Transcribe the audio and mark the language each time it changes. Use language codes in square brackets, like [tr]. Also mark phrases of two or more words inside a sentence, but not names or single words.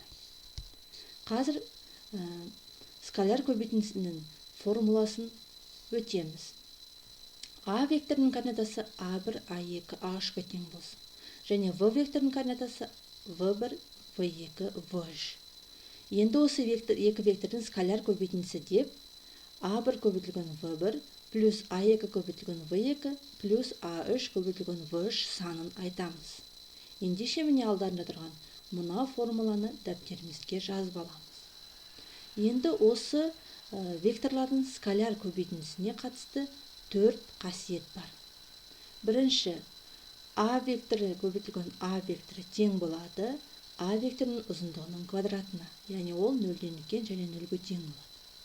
[kk] Қазір скаляр көбейтіндісінің формуласын өтеміз. А векторының координатасы А1, А2, А3-ға тең болсын. Және В векторының координатасы В1, В2, В3. Енді осы екі вектордың скаляр көбейтіндісі деп А1 көбейтілген В1 плюс А2 көбейтілген В2 плюс А3 көбейтілген В3 санын айтамыз. Ендеше міне алдарында тұрған мына формуланы дәптерімізге жазып аламыз. Енді осы векторлардың скаляр көбейтіндісіне қатысты 4 қасиет бар. Бірінші, А векторы көбейтілген А векторы тең болады А векторының ұзындығының квадратына, яғни ол 0-ден үлкен және 0-ге тең болады.